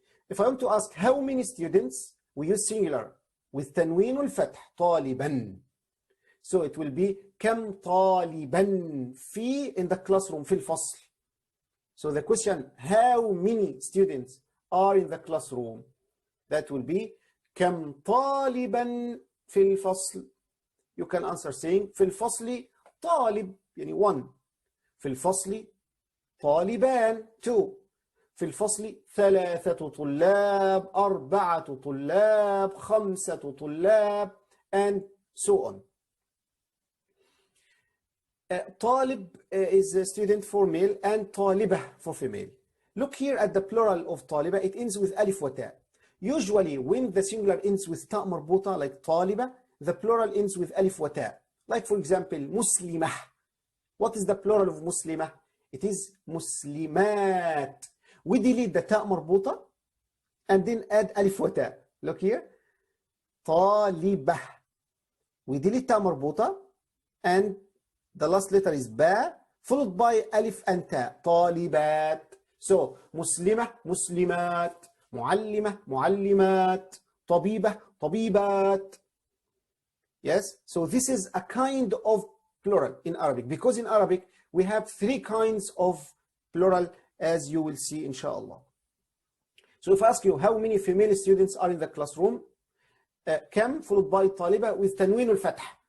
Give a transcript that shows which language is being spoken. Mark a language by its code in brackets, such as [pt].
[en] If I want to ask how many students, we use singular with تنوين الفتح طالبا. So it will be [ar] كم طالبا في [en] in the classroom [ar] في الفصل. [en] So the question, how many students are in the classroom? That will be [ar] كم طالبا في الفصل. [en] You can answer saying [ar] في الفصل طالب يعني [en] 1. [ar] في الفصل طالبان 2. في الفصل 3 طلاب 4 طلاب 5 طلاب [en] and so on. طالب is a student for male and طالبة for female. Look here at the plural of طالبة. It ends with ألف وتاء. Usually when the singular ends with تاء مربوطة like طالبة, the plural ends with ألف وتاء. Like for example مسلمة. What is the plural of مسلمة? It is مسلمات. We delete the تاء مربوطة and then add ألف وتاء. Look here. طالبة. We delete تاء مربوطة and the last letter is ba followed by alif and ta. [ar] طالبات. [en] So [ar] مسلمة مسلمات. معلمة معلمات. طبيبة طبيبات. [en] Yes, so this is a kind of plural in Arabic, because in Arabic we have 3 kinds of plural, as you will see inshallah. So if I ask you how many female students are in the classroom, كم followed by طالبة with تنوين الفتح.